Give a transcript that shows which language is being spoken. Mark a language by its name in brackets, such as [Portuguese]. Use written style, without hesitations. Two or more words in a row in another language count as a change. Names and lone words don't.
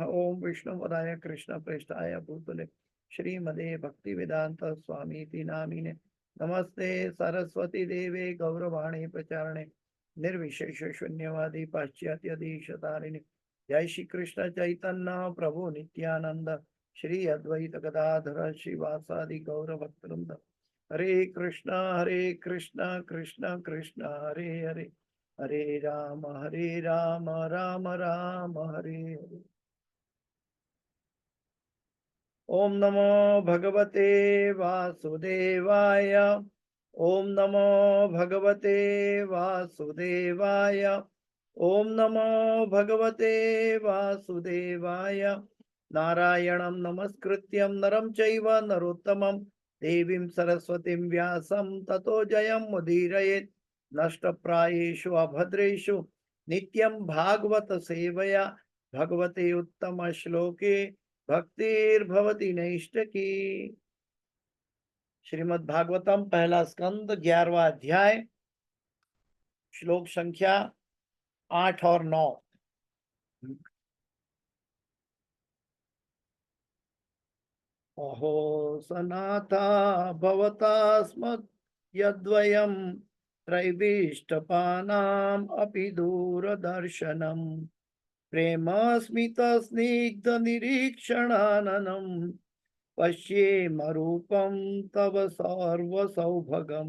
[Sanskrit] ओम विष्णुपदाय कृष्ण प्रेष्ठाय भूतले श्रीमदे भक्ति वेदांत स्वामी नामिने नमस्ते सरस्वती देवे गौरवाणी प्रचारणे निर्विशेष शून्यवादी पाश्चात्य देशतारिणे। जय श्री कृष्ण चैतन्य प्रभु नित्यानंद श्री अद्वैत गदाधर श्रीवासादि गौर भक्तवृंद। हरे कृष्ण कृष्ण कृष्ण हरे हरे, हरे राम राम राम हरे हरे। ओम नमो भगवते वासुदेवाय। ओम नमो भगवते वासुदेवाय। ओम नमो भगवते वासुदेवाय। नारायणं नमस्कृत्यं नरं चैव नरोत्तमं देवीं सरस्वतीं व्यासं ततो जयं मुदीरयेत्। नष्टप्रायेषु अभद्रेषु नित्यं भागवत सेवया भगवते उत्तम श्लोके भक्तिर्भवति नैष्टकी। [Hindi] श्रीमद् भागवतम पहला स्कंद 11वां अध्याय श्लोक संख्या 8 और 9। [Sanskrit] अहो सनाथा भवता स्मत् यद्वयं त्रैविष्टपानाम् अपि दूरदर्शनम् प्रेमस्मितस्निग्धनिरीक्षणाननं पश्येम रूपं तव सर्वसौभगम्।